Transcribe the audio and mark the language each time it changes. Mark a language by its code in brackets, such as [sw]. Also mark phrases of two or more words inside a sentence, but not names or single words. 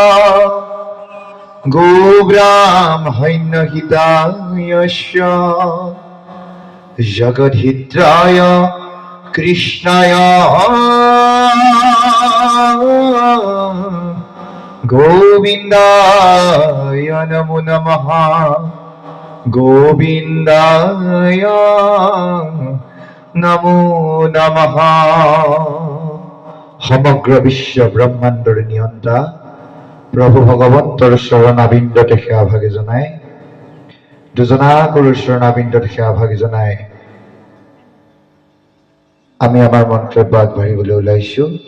[sa] गोब्राह्मण्य हिताय जगद्धित्राय कृष्णाय गोविंदाय नमो नमः गोविंदाय नमो नमः। [as] সমগ্র বিশ্ব ব্রহ্মাণ্ডৰ নিয়ন্তা প্ৰভু ভগৱন্তৰ চৰণাবিন্দতে সেৱাভাগি জনাই দুজনা গুৰুৰ চৰণাবিন্দতে সেৱাভাগি জনাই আমি আমাৰ মন্তব্য আগবাঢ়িবলৈ ওলাইছো।